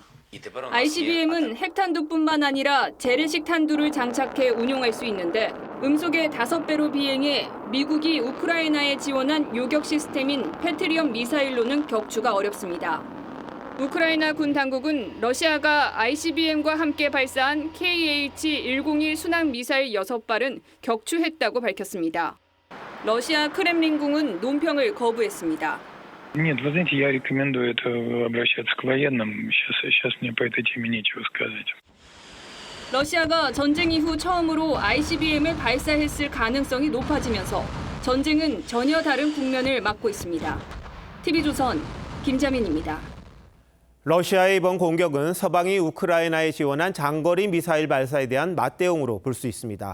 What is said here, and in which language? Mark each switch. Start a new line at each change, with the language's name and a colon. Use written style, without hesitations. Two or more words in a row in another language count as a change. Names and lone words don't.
Korean: ICBM은 핵탄두뿐만 아니라 재래식 탄두를 장착해 운용할 수 있는데 음속의 5배로 비행해 미국이 우크라이나에 지원한 요격 시스템인 패트리엇 미사일로는 격추가 어렵습니다. 우크라이나 군 당국은 러시아가 ICBM과 함께 발사한 KH-101 순항 미사일 6발은 격추했다고 밝혔습니다. 러시아 크렘린궁은 논평을 거부했습니다.
Russian: Нет, вы знаете, я рекомендую это обращаться к военным. Сейчас мне по этой теме нечего сказать.
Korean: 러시아가 전쟁 이후 처음으로 ICBM을 발사했을 가능성이 높아지면서 전쟁은 전혀 다른 국면을 맞고 있습니다. TV조선 김자민입니다. 러시아의 이번 공격은 서방이 우크라이나에 지원한 장거리 미사일 발사에 대한 맞대응으로 볼 수 있습니다.